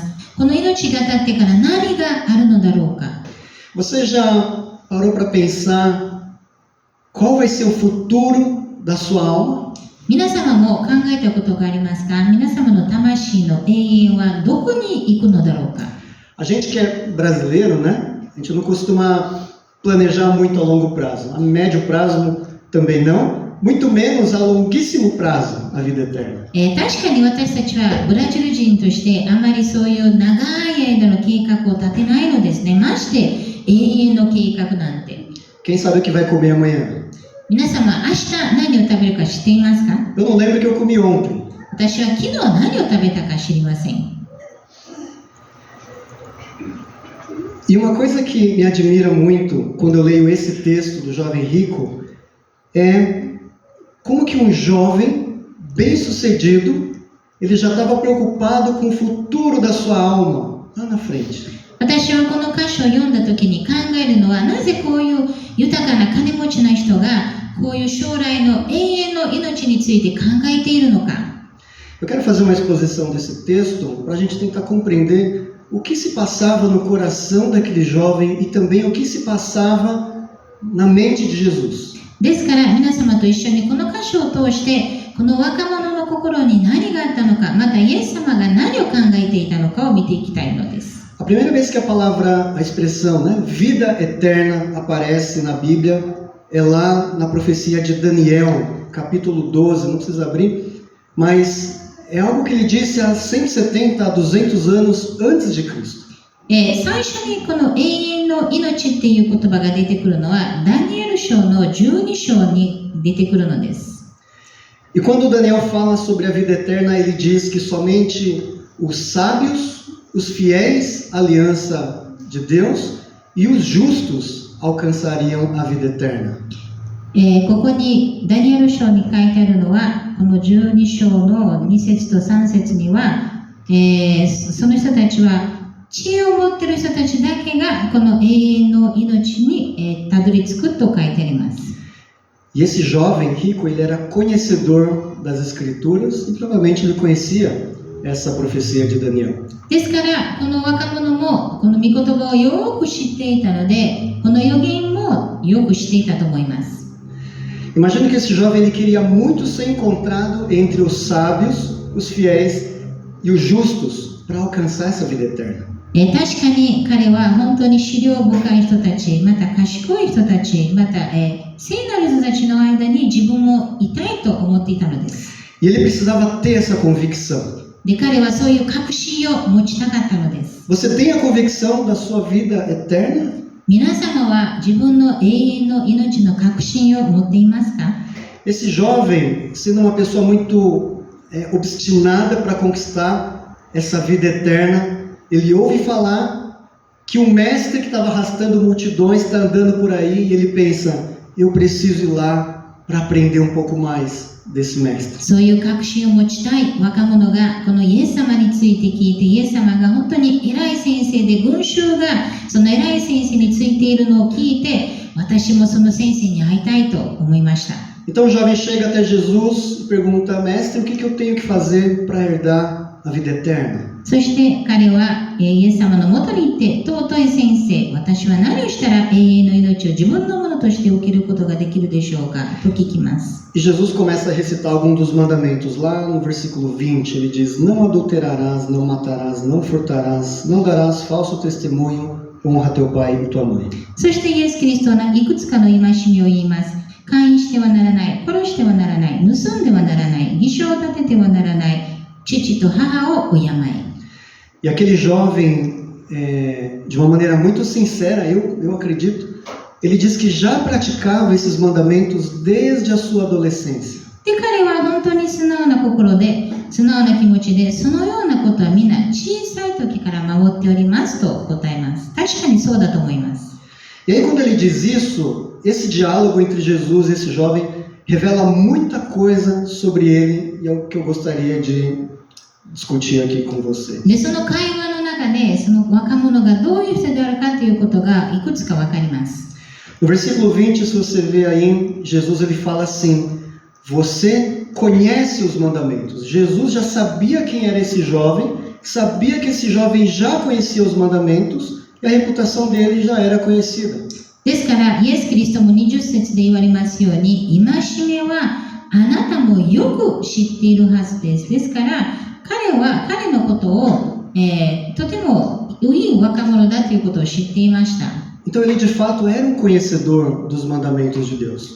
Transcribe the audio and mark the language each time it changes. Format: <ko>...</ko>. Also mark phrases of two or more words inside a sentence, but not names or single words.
<ja>この命が経ってから何があるのだろうか。</ja> <pt>Você já parou para pensar qual vai ser o futuro da sua alma?</pt> <ja>皆様も考えたことがありますか？皆様の魂の永遠はどこに行くのだろうか。</ja> <pt>A gente que é brasileiro, né? A gente não costuma planejar muito a longo prazo. A médio prazo também não. Muito menos a longuíssimo prazo, a vida eterna.</pt> <ja>確かに私たちはブラジル人としてあまりそういう長い間の計画を立てないのですね。まして永遠の計画なんて。</ja> <pt>Quem sabe o que vai comer amanhã?</pt> <ja>皆様、明日何を食べるか知っていますか？</ja> <pt>Eu não lembro o que eu comi ontem.</pt> <ja>私は昨日何を食べたか知りません。</ja> <pt>E uma coisa que me admira muito quando eu leio esse texto do jovem rico é como que um jovem bem-sucedido, ele já estava preocupado com o futuro da sua alma lá na frente.</pt> <ja>私はこの箇所を読んだ時に考えるのは、なぜこういう豊かな金持ちな人がこういう将来の永遠の命について考えているのか。</ja> <pt>Eu quero fazer uma exposição desse texto para a gente tentar compreender o que se passava no coração daquele jovem e também o que se passava na mente de Jesus.</pt> <ja>ですから皆様と一緒にこの箇所を通してこの若者の心に何があったのか、またイエス様が何を考えていたのかを見ていきたいのです。</ja> <pt>A primeira vez que a expressão, né, vida eterna aparece na Bíblia é lá na profecia de Daniel, capítulo 12, não precisa abrir, mas é algo que ele disse há 170 a 200 anos antes de Cristo.</pt> <ja>最初にこの永遠の命っていう言葉が出てくるのはダニエル書の12章に出てくるのです。</ja> <pt>E quando Daniel fala sobre a vida eterna, ele diz que somente os sábios, os fiéis à aliança de Deus e os justos alcançariam a vida eterna.</pt> <ja>ここにダニエル書に書いてあるのはこの12章の2節と3節には、その人たちは知恵を持っている人たちだけがこの永遠の命にたどり着くと書いてあります。</ja> <pt>E esse jovem rico, ele era conhecedor das escrituras e provavelmente ele conhecia essa profecia de Daniel.</pt> <ja>ですからこの若者もこの御言葉をよく知っていたのでこの預言もよく知っていたと思います。</ja> <pt>Imagina que esse jovem ele queria muito ser encontrado entre os sábios, os fiéis e os justos para alcançar essa vida eterna.</pt> <ja>確かに彼は本当に思慮深い人たち、また賢い人たち、また、聖なる人たちの間に自分もいたいと思っていたのです。</ja> <pt>E ele precisava ter essa convicção.</pt> <ja>で、彼はそういう確信を持ちたかったのです。</ja> <pt>Você tem a convicção da sua vida eterna?</pt> <ja>皆様は自分の永遠の命の確信を持っていますか？</ja> <pt>Esse jovem, sendo uma pessoa muito obstinada para conquistar essa vida eterna, ele ouve falar que o mestre que estava arrastando multidões está andando por aí e ele pensa, eu preciso ir lá para aprender um pouco mais desse mestre.</pt> <ja>そういう確信を持ちたい若者がこのイエス様について聞いて、イエス様が本当に偉い先生で、群衆がその偉い先生についているのを聞いて、私もその先生に会いたいと思いました。</ja> <pt>Então o jovem chega até Jesus e pergunta, mestre, o que eu tenho que fazer para herdar a vida eterna?</pt> <ja>そして彼はイエス様のもとに行って、尊い先生、私は何をしたら永遠の命を自分のものとして受けることができるでしょうかと聞きます。</ja> <pt>E Jesus começa a recitar alguns dos mandamentos. Lá no versículo 20, ele diz, não adulterarás, não matarás, não furtarás, não darás falso testemunho, honra teu pai e tua mãe.</pt> <ja>そしてイエス・キリストはいくつかの戒めを言います。姦淫してはならない、殺してはならない、盗んではならない、偽証を立ててはならない、父と母を敬え。</ja> <pt>E aquele jovem, de uma maneira muito sincera, eu acredito, ele diz que já praticava esses mandamentos desde a sua adolescência.</pt> <ja>で、彼は本当に素直な心で、素直な気持ちで、そのようなことは皆小さい時から守っておりますと答えます。確かにそうだと思います。</ja> <pt>E aí quando ele diz isso, esse diálogo entre Jesus e esse jovem revela muita coisa sobre ele e é o que eu gostaria de discutir aqui com você.</pt> <ja>で、その会話の中で、その若者がどういう人であるかということがいくつかわかります。</ja> <pt>No versículo 20, se você vê aí, Jesus ele fala assim, você conhece os mandamentos. Jesus já sabia quem era esse jovem, sabia que esse jovem já conhecia os mandamentos e a reputação dele já era conhecida.</pt> <ja>ですから、イエス・キリストも20節で言われますように、戒めはあなたもよく知っているはずです。ですから、彼のことを、とてもいい若者だということを知っていました。</ja> <pt>Então ele de fato era conhecedor dos mandamentos de Deus.</pt>